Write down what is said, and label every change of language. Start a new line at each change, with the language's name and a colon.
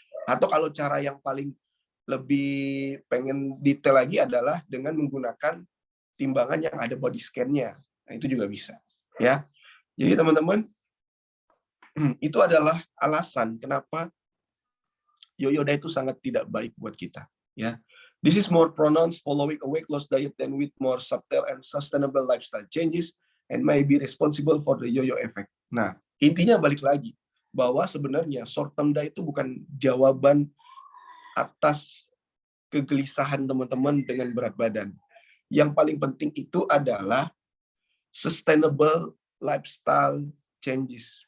Indonesian: Atau kalau cara yang paling lebih pengen detail lagi adalah dengan menggunakan timbangan yang ada body scan-nya. Nah, itu juga bisa. Ya. Jadi teman-teman, itu adalah alasan kenapa yo-yo diet itu sangat tidak baik buat kita. Ya.
English: This is more pronounced following a weight loss diet than with more subtle and sustainable lifestyle changes and may be responsible for the yo-yo effect.
Indonesian: Nah, intinya balik lagi bahwa sebenarnya short term diet itu bukan jawaban atas kegelisahan teman-teman dengan berat badan. Yang paling penting itu adalah
English: sustainable lifestyle changes.